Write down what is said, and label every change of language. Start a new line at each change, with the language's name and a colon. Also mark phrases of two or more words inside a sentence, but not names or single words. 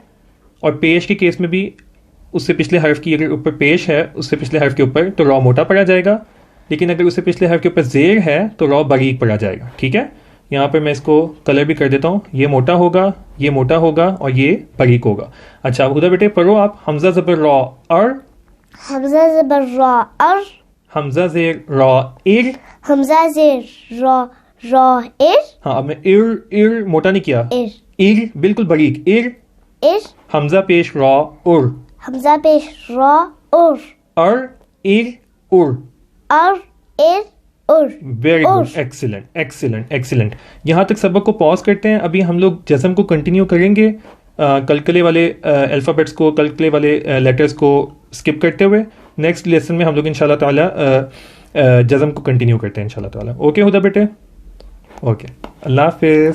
Urdu: اور پیش کے کیس میں بھی اس سے پچھلے حرف کی اگر اوپر پیش ہے اس سے پچھلے حرف کے اوپر تو را موٹا پڑا جائے گا، لیکن اگر اس سے پچھلے حرف کے اوپر زیر ہے تو را باریک پڑا جائے گا. ٹھیک ہے، یہاں پر میں اس کو کلر بھی کر دیتا ہوں. یہ موٹا ہوگا، یہ موٹا ہوگا، اور یہ باریک ہوگا. اچھا خدا بیٹے پڑھو آپ. حمزہ زبر را ار. حمزہ زبر را ار. حمزہ زیر را ار. حمزہ زیر را را ار. ہاں اب میں ار موٹا نہیں کیا، ار. ار بالکل باریک ار. ار. حمزہ پیش را ار. حمزہ پیش را ار. ار ار ار. ار ار ار.
English: very good. excellent excellent excellent.
Urdu: یہاں تک سبق کو پاز کرتے ہیں. ابھی ہم لوگ جزم کو کنٹینیو کریں گے، کلکلے والے الفابیٹس کو، کلکلے والے لیٹرز کو اسکپ کرتے ہوئے. نیکسٹ لیسن میں ہم لوگ
Arabic: انشاءاللہ تعالیٰ
Urdu: جزم کو کنٹینیو کرتے ہیں
Arabic: انشاءاللہ تعالیٰ.
Urdu: اوکے ہدا بیٹے، اوکے. اللہ حافظ.